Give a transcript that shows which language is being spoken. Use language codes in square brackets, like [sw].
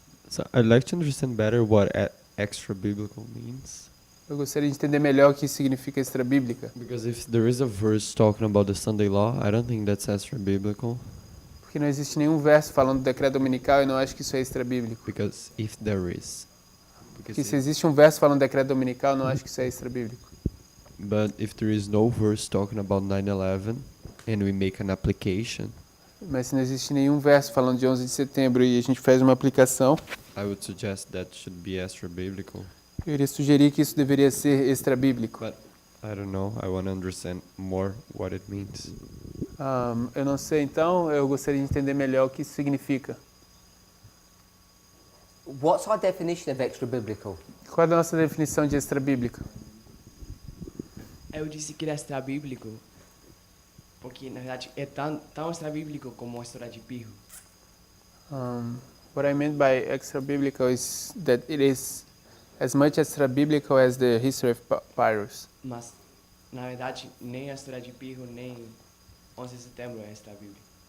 [en] So I'd like to understand better what extra biblical means. [pt] Eu gostaria de entender melhor o que significa extra-bíblica. [en] Because if there is a verse talking about the Sunday law, I don't think that's extra biblical. [pt] Porque não existe nenhum verso falando do decreto dominical e não acho que isso é extra-bíblico. [en] Because if there is. [pt] Porque se existe um verso falando do decreto dominical, não acho que isso é extra-bíblico. [en] But if there is no verse talking about 9/11 and we make an application, [pt] Mas se não existe nenhum verso falando de 11 de setembro e a gente faz uma aplicação, [en] I would suggest that should be extra biblical. [pt] eu iria sugerir que isso deveria ser extra-bíblico. [en] But I don't know. I want to understand more what it means. [pt] Eu não sei, então eu gostaria de entender melhor o que isso significa. [en] What's our definition of extra biblical? [pt] Qual é a nossa definição de extra-bíblico? Eu disse que era extra-bíblico porque, na verdade, é tão extra-bíblico como a história de Pirro. [en] What I meant by extra-biblical is that it is as much extra-biblical as the history of Pyrrhus. [pt] Mas, na verdade, nem a história de Pirro, nem 11 de setembro é extra-bíblico.